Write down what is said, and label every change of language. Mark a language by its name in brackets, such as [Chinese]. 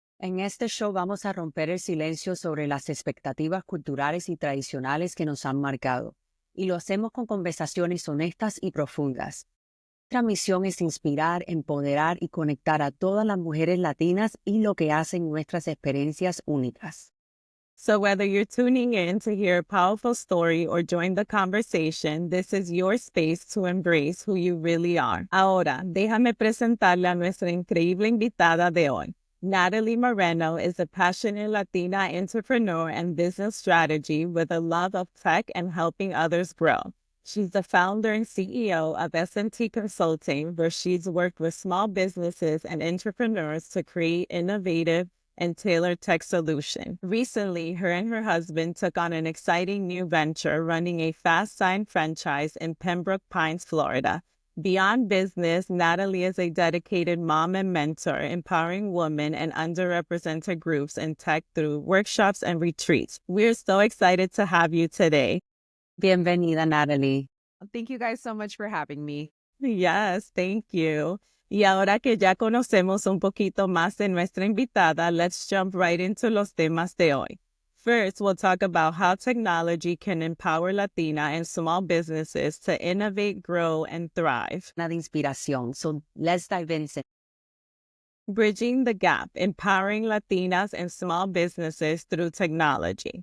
[Spanish] En este show vamos a romper el silencio sobre las expectativas culturales y tradicionales que nos han marcado. Y lo hacemos con conversaciones honestas y profundas. Nuestra misión es inspirar, empoderar y conectar a todas las mujeres latinas y lo que hacen nuestras experiencias únicas. [English] So whether you're tuning in to hear a powerful story or join the conversation, this is your space to embrace who you really are. [Spanish] Ahora, déjame presentarle a nuestra increíble invitada de hoy. [English] Natalie Marino is a passionate Latina entrepreneur and business strategy with a love of tech and helping others grow. She's the founder and CEO of S&T Consulting, where she's worked with small businesses and entrepreneurs to create innovative and tailored tech solution. Recently, her and her husband took on an exciting new venture running a fast sign franchise in Pembroke Pines, Florida. Beyond business, Natalie is a dedicated mom and mentor, empowering women and underrepresented groups in tech through workshops and retreats. We're so excited to have you today. [Spanish] Bienvenida, Natalie. [English] Thank you guys so much for having me. Yes, thank you. [Spanish] Y ahora que ya conocemos un poquito más de nuestra invitada, [English] let's jump right into [Spanish] los temas de hoy. [English] First, we'll talk about how technology can empower Latina and small businesses to innovate, grow, and thrive. [Spanish] Una de inspiración. [English] So let's dive in. Bridging the gap, empowering Latinas and small businesses through technology.